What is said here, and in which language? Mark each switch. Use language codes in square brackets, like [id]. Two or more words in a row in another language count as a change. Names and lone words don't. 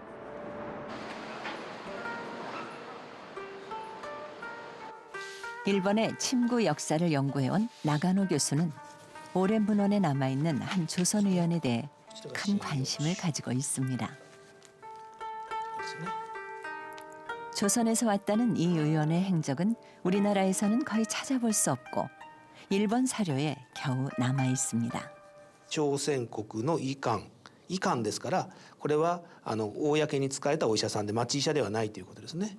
[ko] 일본의 침구 역사를 연구해온 나가노 교수는 오랜 문헌에 남아있는 한 조선의원에 대해 큰 관심을 가지고 있습니다. 조선에서 왔다는 이 의원의 행적은 우리나라에서는 거의 찾아볼 수 없고 일본 사료에 겨우 남아 있습니다. [ja] 朝鮮国の医官ですからこれは公に使えたお医者さんで町医者ではないということですね。